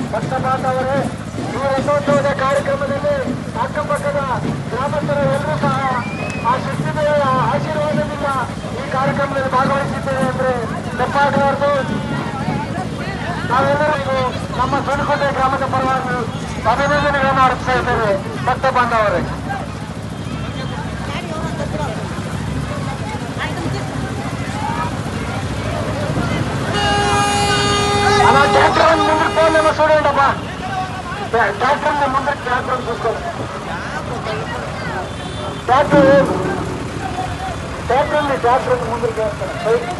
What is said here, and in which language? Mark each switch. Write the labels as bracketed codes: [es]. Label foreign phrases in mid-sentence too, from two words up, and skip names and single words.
[kn] ಭಕ್ತ ಬಾಂಧವರೇ, ಈ ರಥೋತ್ಸವದ ಕಾರ್ಯಕ್ರಮದಲ್ಲಿ ಅಕ್ಕಪಕ್ಕದ ಗ್ರಾಮಸ್ಥರು ಎಲ್ಲರೂ ಸಹ ಆ ಶಕ್ತಿದೇವರ ಆಶೀರ್ವಾದದಿಂದ ಈ ಕಾರ್ಯಕ್ರಮದಲ್ಲಿ ಭಾಗವಹಿಸಿದ್ದೇವೆ ಅಂದ್ರೆ ತಪ್ಪಾಗಲಾರದು. ನಾವೆಲ್ಲರಿಗೂ ನಮ್ಮ ಸುಣಕೋಟೆ ಗ್ರಾಮದ ಪರವಾಗಿ ಅಭಿನಂದನೆಗಳನ್ನು ಅರ್ಪಿಸ್ತಾ ಇದ್ದೇವೆ. ಭಕ್ತ ಬಾಂಧವರೇ, [te] అలా ట్రాక్టర్ ముందుకు పోలేమో చూడండి అమ్మా. ట్రాక్టర్ ముందు ట్రాక్టర్ చూసుకోండి. ట్రాక్టర్ ముందుకు వేస్తాను.